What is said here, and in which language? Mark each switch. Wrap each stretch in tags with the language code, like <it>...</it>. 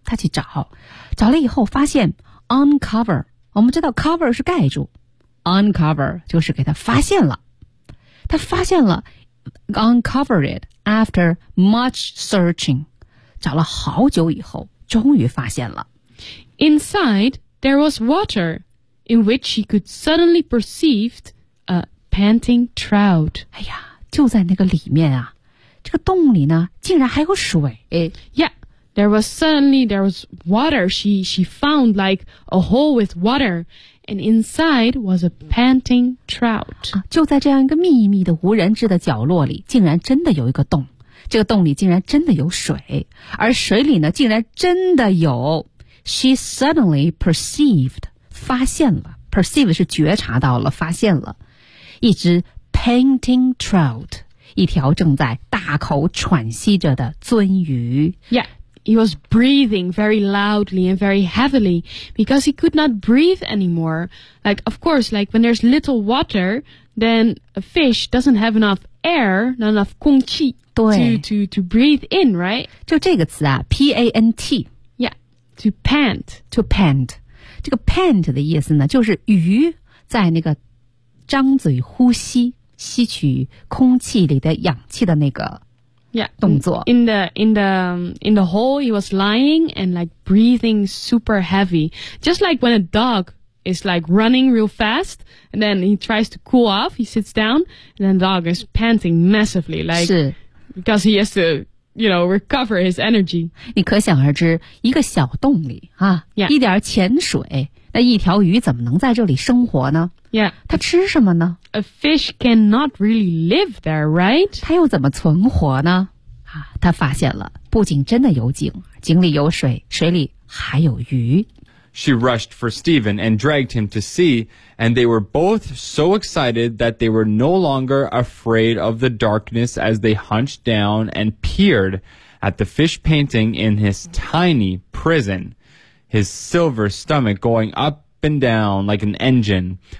<zh>她去找，找了以后发现 uncover. 我们知道 cover 是盖住 ，uncover 就是给她发现了。她发现了</zh> <en>，uncover it after much searching.</en> <zh>找了好久以后，终于发现了。</zh> <en>Inside there was water, in which she could suddenly perceive a panting trout.</en> <zh>哎呀。就在那个里面啊，这个洞里呢，竟然还有水。</zh> <en>Yeah, there was water. She found like a hole with water, and inside was a panting trout.、</en> <zh>啊、就在这样一个秘密的无人知的角落里，竟然真的有一个洞。这个洞里竟然真的有水，而水里呢，竟然真的有。</zh> <en>She suddenly perceived,</en> <zh>发现了 perceive 是觉察到了，发现了一只。</zh> <en>Panting trout,</en> <zh>一条正在大口喘息着的鳟鱼。</zh> <en>Yeah, he was breathing very loudly and very heavily because he could not breathe anymore. Like, of course, like when there's little water, then a fish doesn't have enough air, not enough 空气 to breathe in, right?</en> <zh>就这个词啊 ,P-A-N-T.</zh> <en>Yeah, to pant. To pant.</en> <zh>这个 pant 的意思呢就是鱼在那个张嘴呼吸。吸取空气里的氧气的那个动作。</zh> <en>In the hole, he was lying and like breathing super heavy, just like when a dog is like running real fast, and then he tries to cool off. He sits down, and then the dog is panting massively, like because he has to. You know, recover his energy.</en> <zh>你可想而知，一个小洞里啊，</zh> <en>yeah.</en> <zh>一点浅水，那一条鱼怎么能在这里生活呢？</zh> <en>Yeah.</en> <zh>它吃什么呢？</zh> <en>A fish cannot really live there, right?</en> <zh>它又怎么存活呢？啊，它发现了，不仅真的有井，井里有水，水里还有鱼。</zh> <en>She rushed for Stephen and dragged him to see, and they were both so excited that they were no longer afraid of the darkness as they hunched down and peered at the fish painting in his tiny prison, his silver stomach going up and down like an engine.</en>